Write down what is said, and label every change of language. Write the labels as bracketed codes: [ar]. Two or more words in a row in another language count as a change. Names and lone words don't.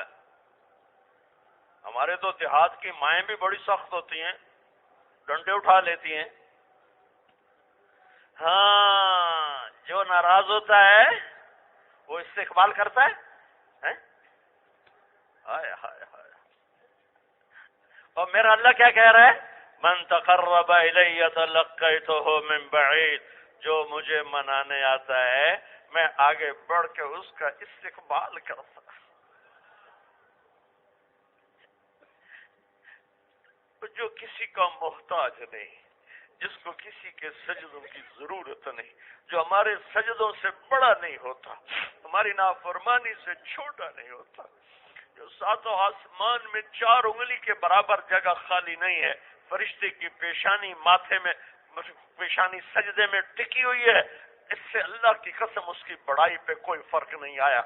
[ur] ہمارے تو دیہات کی مائیں بھی بڑی سخت ہوتی ہیں، ڈنڈے اٹھا لیتی ہیں۔ ہاں، جو ناراض ہوتا ہے وہ استقبال کرتا ہے۔ ہائے ہائے ہائے۔ اور میرا اللہ کیا کہہ رہا ہے؟ [ar] من تقرب الی تلقیتہ من بعید، [ur] جو مجھے منانے آتا ہے میں آگے بڑھ کے اس کا استقبال کرتا۔ جو کسی کا محتاج نہیں، جس کو کسی کے سجدوں کی ضرورت نہیں، جو ہمارے سجدوں سے بڑا نہیں ہوتا، ہماری نافرمانی سے چھوٹا نہیں ہوتا، جو ساتوں آسمان میں 4 انگلی کے برابر جگہ خالی نہیں ہے، فرشتے کی پیشانی ماتھے میں، پیشانی سجدے میں ٹکی ہوئی ہے، اس سے اللہ کی قسم اس کی بڑائی پہ کوئی فرق نہیں آیا۔